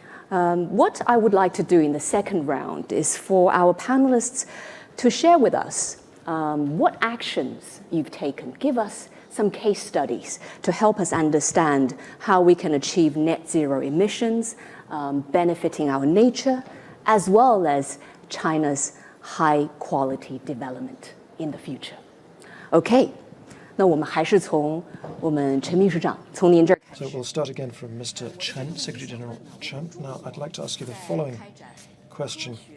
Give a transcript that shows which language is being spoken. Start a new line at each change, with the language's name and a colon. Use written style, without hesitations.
English: What I would like to do in the second round is for our panelists to share with us what actions you've taken. Give us some case studies to help us understand how we can achieve net zero emissions, benefiting our nature, as well as China's high quality development in the future.
Chinese: Okay, 那我们还是从我们陈秘书长从您这儿开始。
English: So we'll start again from Mr. Chen, Secretary General Chen. Now, I'd like to ask you the following question.